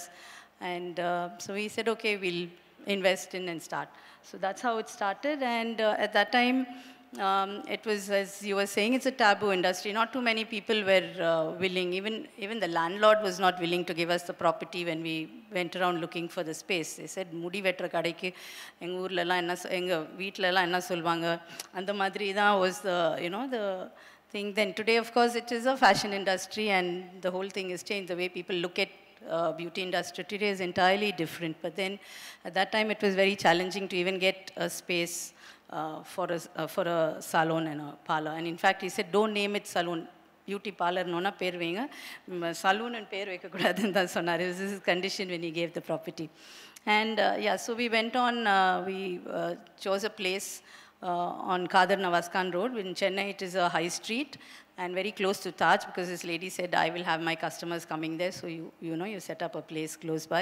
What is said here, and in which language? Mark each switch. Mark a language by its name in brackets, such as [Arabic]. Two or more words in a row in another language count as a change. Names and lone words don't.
[English] And so we said, okay, we'll invest in and start. So that's how it started. And at that time, it was, as you were saying, it's a taboo industry. Not too many people were willing. Even the landlord was not willing to give us the property when we went around looking for the space. They said, [Tamil] "முடி வெட்ர கடைக்கு எங்க ஊர்ல எல்ல எங்க வீட்ல எல்ல என்ன சொல்வாங்க." [English] And the madri da was the the thing. Then today, of course, it is a fashion industry, and the whole thing has changed. The way people look at beauty industry today is entirely different. But then at that time it was very challenging to even get a space for a salon and a parlor. And in fact he said, don't name it salon, beauty parlor [Tamil] நோனா பேர் வெங்க, [English] salon and [Tamil] பேர் வெக்க கூடாது னு சொன்னாரு. [English] This is his condition when he gave the property. And so we went on, we chose a place on Kadar Navaskan Road. In Chennai it is a high street and very close to Taj, because this lady said, I will have my customers coming there, so you set up a place close by.